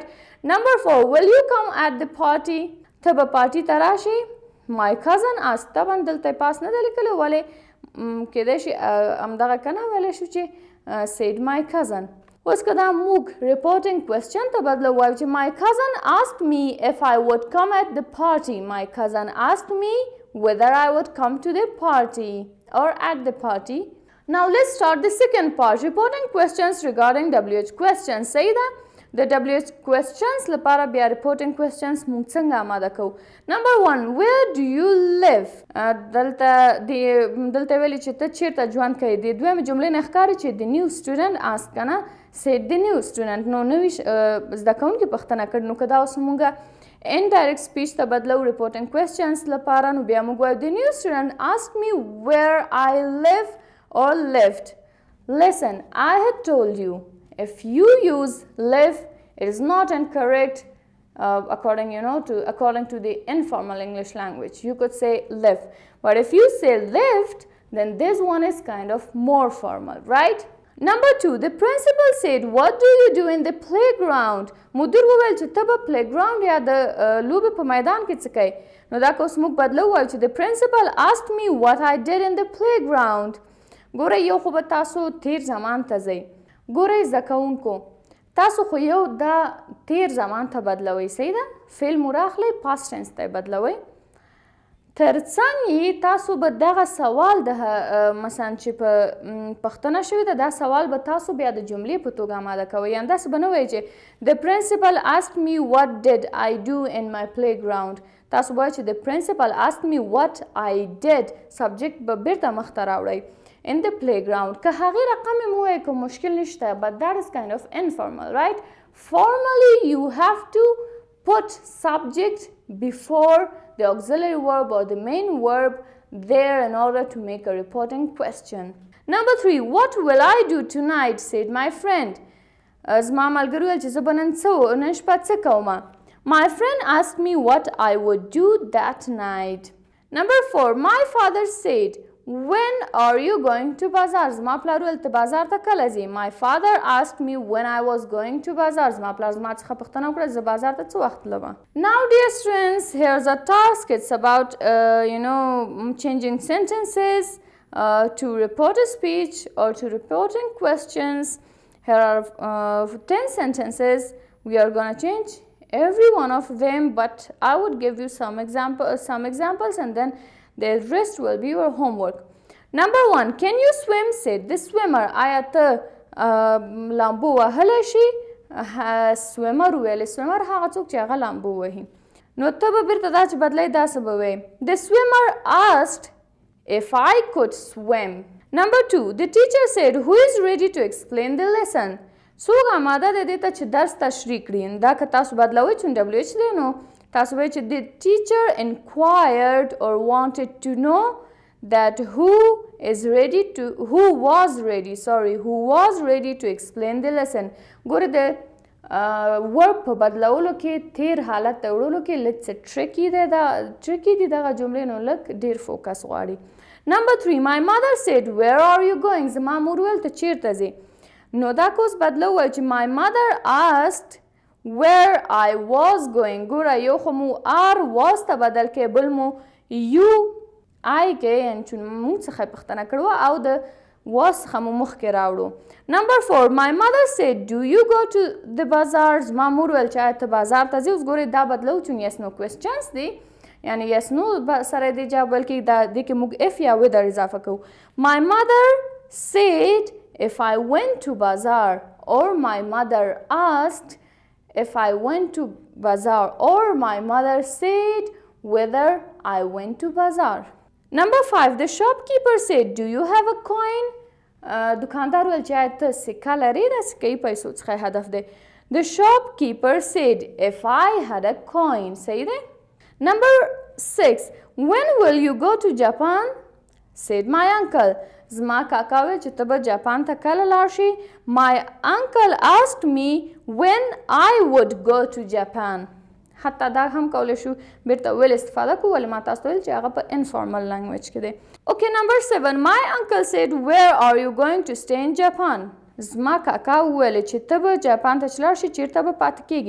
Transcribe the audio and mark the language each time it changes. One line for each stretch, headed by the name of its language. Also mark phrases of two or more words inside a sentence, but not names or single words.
English: Number 4. Will you come at the party?
Pashto: ته به پارټي ته راشې؟
English: My cousin asked.
Pashto: طبعا دلته پاس نه ده لیکلی ولې کیدای شي همدغه که نه ویلی شو چې
English: said my cousin.
Pashto: اوس که دا موږ
English: reporting question
Pashto: ته بدله وایو چې
English: my cousin asked me if I would come at the party. My cousin asked me whether I would come to the party or at the party. Now let's start the second part. Reporting questions regarding WH questions.
Pashto: صحیح ده؟ د
English: WH questions
Pashto: لپاره بیا
English: reporting questions
Pashto: موږ څنګه آماده کوو.
English: Number 1. Where do you live?
Pashto: دلته ویلي چې ته چیرته ژوند کوې. د دویمې جملې نه ښکاري چې
English: the new student asked
Pashto: که نه
English: said the new student.
Pashto: نو نوي زده کوونکي پوښتنه کړې. نو که دا اوس موږ
English: indirect speech
Pashto: ته بدلو
English: reporting questions
Pashto: لپاره نو بیا موږ وایو
English: the new student asked me where I live or lived. Listen, I had told you if you use live it is not incorrect according to the informal English language. You could say live, but if you say lived then this one is kind of more formal, right? Number 2. The principal said, what do you do in the playground?
Pashto: مدیر وویل چې ته به playground یا د لوبې په میدان کې څه کوې. نو دا که اوس موږ بدله ووایو چې
English: the principal asked me what I did in the playground.
Pashto: ګورئ یو خو به تاسو تیر زمان ته ځئ. ګورئ زده کوونکو تاسو خو یو دا تیر زمان ته بدلوئ. صحیح ده؟ فعل مو راخلئ
English: past tense
Pashto: ته یې بدلوئ. ترڅنګ یې تاسو به دغه سوال د مثلا چې په پوښتنه شوې ده دا سوال به تاسو بیا د جملې په توګه آماده کوئ. یعنې داسې به نه وایئ چې
English: the principal asked me what did I do in my playground.
Pashto: تاسو به وایئ چې
English: the principal asked me what I did.
Pashto: subject به بیرته مخته راوړئ.
English: in the playground.
Pashto: که هغې رقم مو وایي که مشکل نشته
English: but that is kind of informal, right? formally you have to put subject before the auxiliary verb or the main verb there in order to make a reporting question. Number 3, what will I do tonight, said my friend.
Pashto: زما ملګري ویل چې زه به نن شپه څه کومه.
English: My friend asked me what I would do that night. Number 4, my father said, when are you going to bazaar?
Pashto: زما پلار ویل ته بازار ته کله ځې.
English: My father asked me when I was going to bazaar.
Pashto: زما پلار زما څخه پوښتنه وکړه زه بازار ته څه وخت تلم.
English: Now dear students, here's a task. It's about changing sentences to report a speech or to reporting questions. Here are 10 sentences. We are going to change every one of them, but I would give you some examples and then the rest will be your homework. Number 1, can you swim, said the swimmer.
Pashto: آیا ته لامبو وهلی شي؟ swimmer ویلې swimmer هغه څوک چې هغه لامبو وهي. نو ته به بیرته دا چې بدلی داسې به وایې.
English: The swimmer asked if I could swim. Number 2, the teacher said, who is ready to explain the lesson?
Pashto: څوک آماده دی دې ته چې درس تشریح کړي. دا که تاسو بدلوئ چې WH دی نو تاسو وایئ چې
English: the teacher inquired or wanted to know that who was ready to explain the lesson.
Pashto: ګورې د ورب په بدلولو کې تیر حالت ته وړلو کې لږ څه ټریکي دي دغه جملې نو لږ ډېر فوکس غواړي.
English: Number 3, my mother said, where are you going?
Pashto: زما مور ویل ته چیرته ځې. نو دا که اوس بدلو وایو چې
English: my mother asked where I was going.
Pashto: ګوره یو خو مو was ته بدل کې بل مو I کې یعنې چې موږ څخه یې پوښتنه کړې وه او د was څخه مو مخکې راوړو.
English: Number 4, my mother said, do you go to the bazaar?
Pashto: زما مور ویل چې آیا ته بازار ته ځې. اوس ګورئ دا بدلو چې
English: yes no questions
Pashto: دي یعنی
English: yes no
Pashto: سره دې جواب بلکې دا دې کې موږ if یا whether اضافه کوو.
English: My mother said if I went to bazaar, or my mother asked if I went to bazaar, or my mother said whether I went to bazaar. Number 5, the shopkeeper said, do you have a coin?
Pashto: دکاندار ویل چې آیا ته سکه لرې د سکې پیسو څخه هدف دی.
English: The shopkeeper said if I had a coin.
Pashto: صحیح دی.
English: Number 6, when will you go to Japan? said my uncle.
Pashto: زما کاکا ویل چې ته به جاپان ته کله لاړ شې.
English: My uncle asked me when I would go to Japan.
Pashto: حتی دا هم کولی شو بیرته ویل استفاده کوو ولې ما تاسو ته ویل چې هغه په
English: informal language
Pashto: کې دی.
English: Okay, number 7, my uncle said where are you going to stay in Japan?
Pashto: زما کاکا وویل چې ته به جاپان ته چې لاړ شې چیرته به پاتې کېږي.